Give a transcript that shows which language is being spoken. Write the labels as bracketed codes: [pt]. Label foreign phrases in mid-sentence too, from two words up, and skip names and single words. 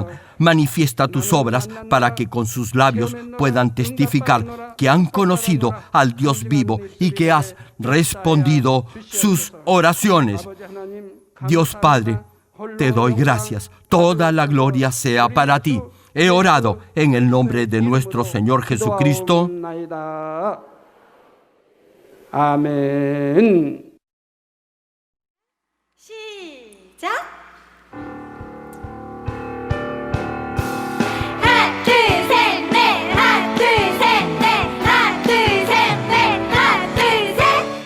[es] Manifiesta tus obras para que con sus labios puedan testificar que han conocido al Dios vivo y que has respondido sus oraciones. Dios Padre, te doy gracias. Toda la gloria sea para ti. He orado en el nombre de nuestro Señor Jesucristo. [ko] 아멘. 시작. 하나 둘 셋 넷 하나 둘 셋 넷 하나 둘 셋 넷 하나 둘 셋.